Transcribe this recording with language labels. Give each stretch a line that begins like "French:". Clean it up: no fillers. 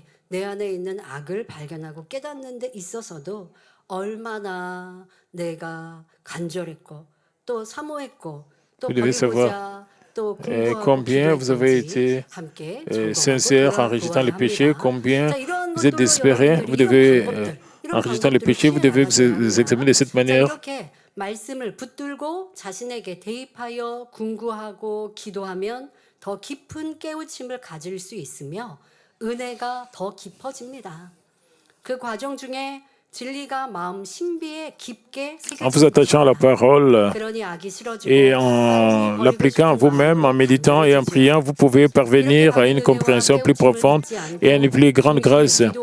Korean: 내 안에 있는 악을 발견하고 깨닫는 데 있어서도 얼마나 내가 간절했고 또 사모했고 또 버리고자
French: combien vous avez été sincère en rejetant le péché, combien vous êtes désespéré, vous devez, en rejetant le péché, vous devez vous examiner de cette manière.
Korean: 말씀을 붙들고 자신에게 대입하여 궁구하고 기도하면 더 깊은 깨우침을 가질 수 있으며 은혜가 더 깊어집니다. 그 과정 중에 진리가 마음 신비에 깊게
French: En vous attachant à la parole et en l'appliquant vous-même, en méditant et en priant, vous pouvez parvenir à une compréhension plus profonde et à une plus grande grâce.